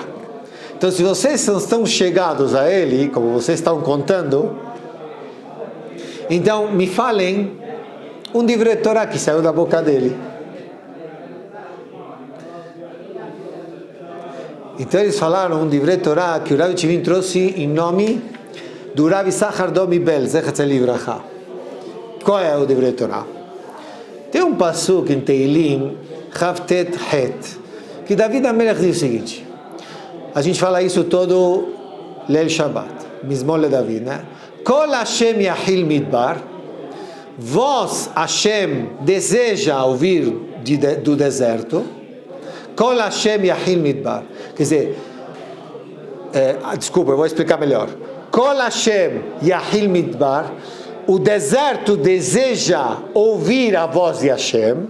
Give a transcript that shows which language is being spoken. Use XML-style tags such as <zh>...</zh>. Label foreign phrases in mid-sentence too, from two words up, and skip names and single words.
<pt>Então se vocês não estão chegados a ele, como vocês estão contando, então me falem um</pt> <he>דברי תורה</he> <pt>que saiu da boca dele. Então eles falaram um</pt> <he>דברי תורה</he> <pt>que o Rav de Chivin trouxe em nome do Rav Issachar Domi Bel,</pt> <he>זכר לברכה.</he> <pt>Qual é o</pt> <he>דברי תורה?</he> <pt>Tem um pasuk em Teilim, Chavtet Het, que David HaMelech diz o seguinte, a gente fala isso todo</pt> <he>ליל שבת, מזמור לדוד,</he> <pt>né?</pt> <he>קול השם יחיל מדבר,</he> <pt>vós Hashem deseja ouvir do deserto,</pt> <he>קול השם יחיל מדבר,</he> <pt>quer dizer, desculpa, eu vou explicar melhor.</pt> <he>קול השם יחיל מדבר,</he> <pt>o deserto deseja ouvir a voz de Hashem.</pt>